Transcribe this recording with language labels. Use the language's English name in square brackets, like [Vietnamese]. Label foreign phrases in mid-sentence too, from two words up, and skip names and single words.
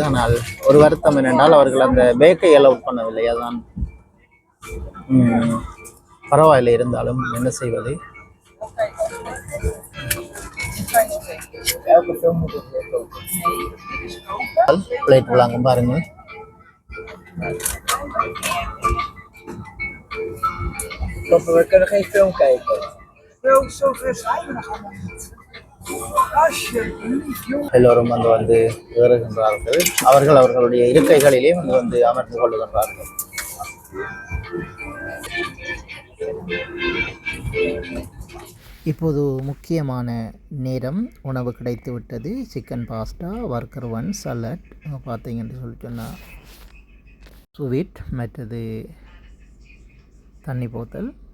[Tamil] ஆனால் ஒரு வருத்தம் என்னென்றால் அவர்கள் அந்த பேக்கை அலவுட் பண்ணவில்லை. அதுதான் பரவாயில்லை, இருந்தாலும் என்ன செய்வது. பிளேட் விளாங்க பாருங்க. [Dutch] We kunnen geen film kijken. Zo ver zijn we nog allemaal niet. Alsjeblieft, jongen. [Tamil] எல்லோரும் வந்து ஏறுகின்றார்கள். அவர்கள் அவர்களுடைய இருக்கைகளிலே வந்து அமர்ந்து கொள்ளுகின்றார்கள். இப்போது முக்கியமான நேரம், உணவு கிடைத்து விட்டது. [English] chicken pasta, [Tamil] வர்க்கர் ஒன், சலட் பார்த்தீங்கன்னு சொல்லி சொன்னால் ஸ்வீட், மற்றது தண்ணி போத்தல்.